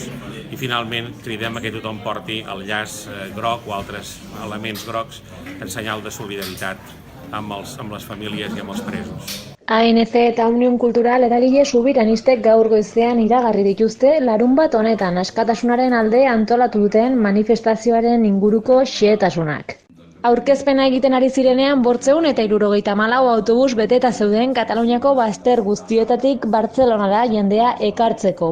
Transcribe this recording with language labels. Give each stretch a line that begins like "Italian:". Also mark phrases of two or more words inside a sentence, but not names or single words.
Catalan: I finalment cridem a que tothom porti el llaç groc o altres elements grocs en senyal de solidaritat amb les famílies i amb els presos.
Basque: ANC eta Omnium Kultural eragile subiranistek gaur goizean iragarri dituzte larunbat honetan askatasunaren alde antolatu duten manifestazioaren inguruko xehetasunak. Aurkezpena egiten ari zirenean 574 autobus beteta zeuden Kataluniako bazter guztietatik Bartzelonara jendea ekartzeko.